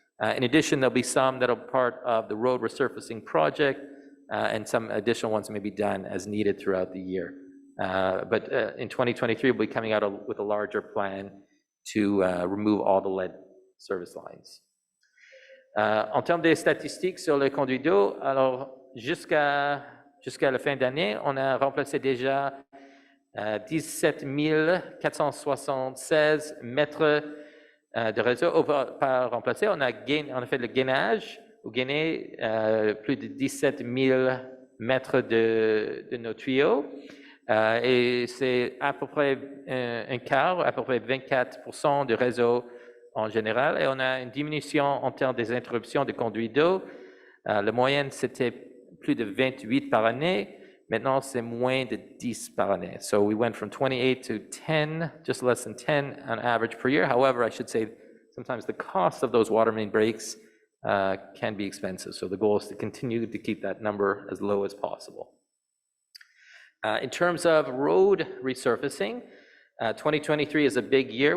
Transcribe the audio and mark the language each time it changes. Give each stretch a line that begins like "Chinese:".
English: In addition, there'll be some that are part of the road resurfacing project, and some additional ones may be done as needed throughout the year. But in 2023, we'll be coming out with a larger plan to remove all the lead service lines.
French: En termes des statistiques sur le conduit d'eau, alors jusqu'à la fin d'année, on a remplacé déjà 17 476 mètres de réseau par remplacé. On a fait le gainage, ou gainé plus de 17 000 mètres de nos tuyaux. Et c'est à peu près un quart, à peu près 24% du réseau en général. Et on a une diminution en termes des interruptions de conduits d'eau. La moyenne, c'était plus de 28 par année. Maintenant, c'est moins de 10 par année.
English: So we went from 28 to 10, just less than 10 on average per year. However, I should say sometimes the cost of those water main breaks can be expensive. So the goal is to continue to keep that number as low as possible. In terms of road resurfacing, 2023 is a big year.